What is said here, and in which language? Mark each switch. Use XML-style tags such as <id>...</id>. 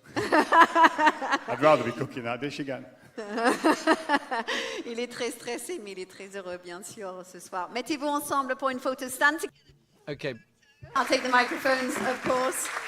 <en>I'd rather be cooking that dish again.</en> <fr>Il est très stressé, mais il est très heureux, bien sûr, ce soir. Mettez-vous ensemble pour une photo stand.</fr> <en>Okay. I'll take the microphones, of course.</en>